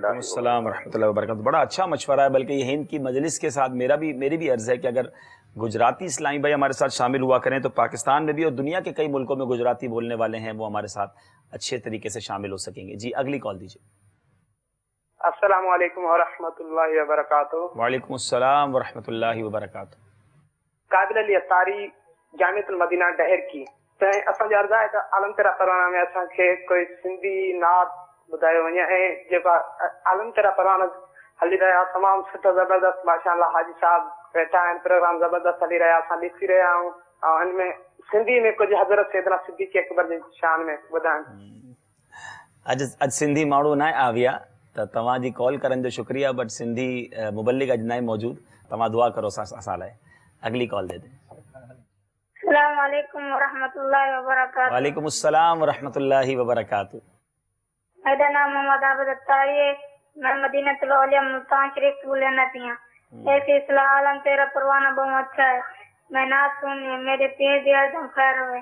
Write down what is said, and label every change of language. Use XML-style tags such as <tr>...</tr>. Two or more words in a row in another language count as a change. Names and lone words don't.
<ur>وعلیکم السلام ورحمۃ اللہ وبرکاتہ۔ بڑا اچھا مشورہ ہے، بلکہ یہ ہند کی مجلس کے ساتھ میری بھی عرض ہے کہ اگر گجراتی اسلامی بھائی ہمارے ساتھ شامل ہوا کریں تو پاکستان میں بھی اور دنیا کے کئی ملکوں میں گجراتی بولنے والے ہیں، وہ ہمارے ساتھ اچھے طریقے سے شامل ہو سکیں گے۔ جی اگلی کال دیجیے۔ السلام علیکم ورحمۃ اللہ وبرکاتہ۔ وعلیکم السلام ورحمۃ اللہ وبرکاتہ۔</ur> <sd>قابل علی اتاری جامعۃ المدینہ ڈہر کی اساں جو عرض ہے کہ عالم تیرا پروانہ میں اساں کے کوئی سندھی نعت ॿुधायो वञे ऐं जेका आलम तेरा परवाना हली रहिया तमामु सुठो ज़बरदस्त माशाअल्लाह हाजी साहब वेठा आहिनि, प्रोग्राम ज़बरदस्त हली रहिया, असां ॾिसी रहिया आहियूं ऐं हिन में सिंधी में कुझु हज़रत सैयदना सिद्दीक़ अकबर जी शान में ॿुधाइनि। अॼु सिंधी माण्हू न आविया त तव्हांजी कॉल करण जो शुक्रिया, बट सिंधी मुबल्लिग अॼु न आहे मौजूदु। तव्हां दुआ करो असां लाइ।</sd> <ur>اگلی کال دے دیں. السلام علیکم ورحمۃ اللہ وبرکاتہ۔ وعلیکم السلام ورحمۃ اللہ وبرکاتہ۔ میرا نام محمد عابد اتاری ہے، میں مدینہ الاولیاء ملتان شریف سے بولنا چاہتی ہوں۔ ایک اصلاح عالم تیرا پروانہ بہت اچھا ہے، میں نعت سنی،</ur> <pa>میرے پیر دیا دم خیر ہوئے۔</pa>